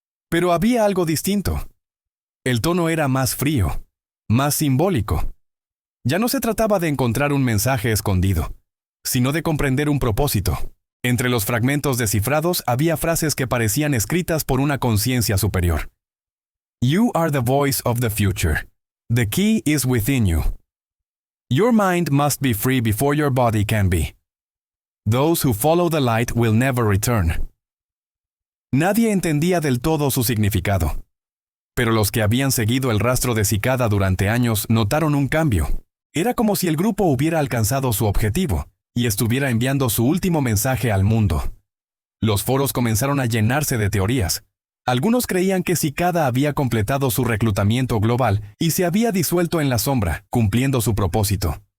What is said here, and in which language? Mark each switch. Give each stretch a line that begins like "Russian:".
Spanish: Pero había algo distinto. El tono era más frío, más simbólico. Ya no se trataba de encontrar un mensaje escondido, sino de comprender un propósito. Entre los fragmentos descifrados había frases que parecían escritas por una conciencia superior.
English: You are the voice of the future. The key is within you. Your mind must be free before your body can be. Those who follow the light will never return.
Spanish: Nadie entendía del todo su significado. Pero los que habían seguido el rastro de Cicada durante años notaron un cambio. Era como si el grupo hubiera alcanzado su objetivo y estuviera enviando su último mensaje al mundo. Los foros comenzaron a llenarse de teorías. Algunos creían que Cicada había completado su reclutamiento global y se había disuelto en la sombra, cumpliendo su propósito.